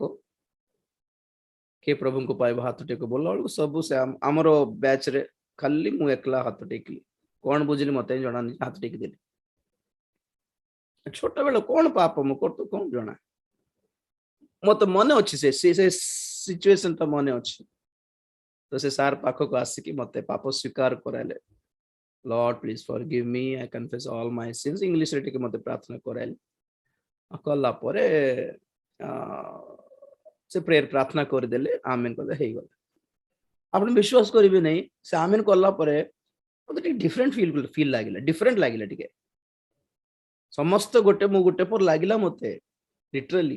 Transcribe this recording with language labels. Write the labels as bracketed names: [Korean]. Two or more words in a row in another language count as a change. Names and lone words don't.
[Odia] କିଏ ପ୍ରଭୁଙ୍କୁ ପାଇବ ହାତ ଟେକ ବୋଲା ବେଳକୁ ସବୁ ସେ ଆମର ବ୍ୟାଚ୍ ରେ ଖାଲି ମୁଁ ଏକଲା ହାତ ଟେକିଲି। କଣ ବୁଝିଲି ମତେ ଜଣାନି, ହାତ ଟେକି ଦେଲି। ଛୋଟ ବେଳେ କଣ ପାପ ମୁଁ କରୁଛି କଣ ଜଣା। ମତେ ମନେ ଅଛି ସେ ସିଚୁଏସନ ଟା ମନେ ଅଛି। ତ ସେ ସାର୍ ପାଖକୁ ଆସିକି ମତେ ପାପ ସ୍ୱୀକାର କରାଇଲେ। [English] Lord, please forgive me. I confess all my sins. [Odia] ଇଂଲିଶ ରେ ଟିକେ ମତେ ପ୍ରାର୍ଥନା କରାଇଲେ। କଲା ପରେ ସେ ପ୍ରେୟର ପ୍ରାର୍ଥନା କରିଦେଲେ, ଆମେନ କହିଲେ, ହେଇଗଲା। ଆପଣ ବିଶ୍ୱାସ କରିବେ ନାହିଁ, ସେ ଆମେନ କଲା ପରେ ମତେ ଟିକେ [English] different feel [Odia] ଲାଗିଲା, ଡିଫରେଣ୍ଟ ଲାଗିଲା ଟିକେ। ସମସ୍ତ ମୁଁ ଗୋଟେ ପର ଲାଗିଲା ମତେ ଲିଟରାଲି।